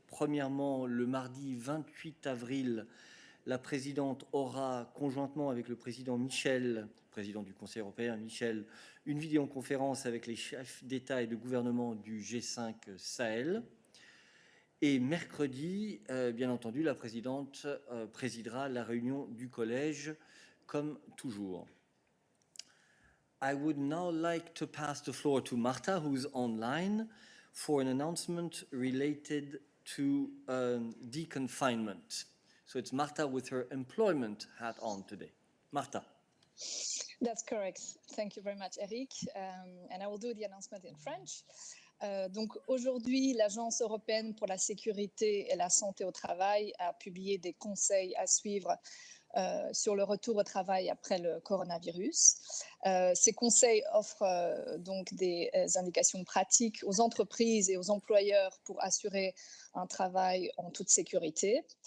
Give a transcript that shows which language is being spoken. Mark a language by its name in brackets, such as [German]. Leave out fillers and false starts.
[French] Premièrement, le mardi 28 avril, la présidente aura, conjointement avec le président Michel, président du Conseil européen Michel, une vidéoconférence avec les chefs d'État et de gouvernement du G5 Sahel. Et mercredi, bien entendu, la présidente présidera la réunion du collège, comme toujours. [English] I would now like to pass the floor to Marta, who's online, for an announcement related to deconfinement. So it's Marta with her employment hat on today. Marta. That's correct. Thank you very much, Eric. And I will do the announcement in French. [French] Donc aujourd'hui, l'Agence européenne pour la sécurité et la santé au travail a publié des conseils à suivre sur le retour au travail après le coronavirus. Ces conseils offrent donc des indications pratiques aux entreprises et aux employeurs pour assurer un travail en toute sécurité.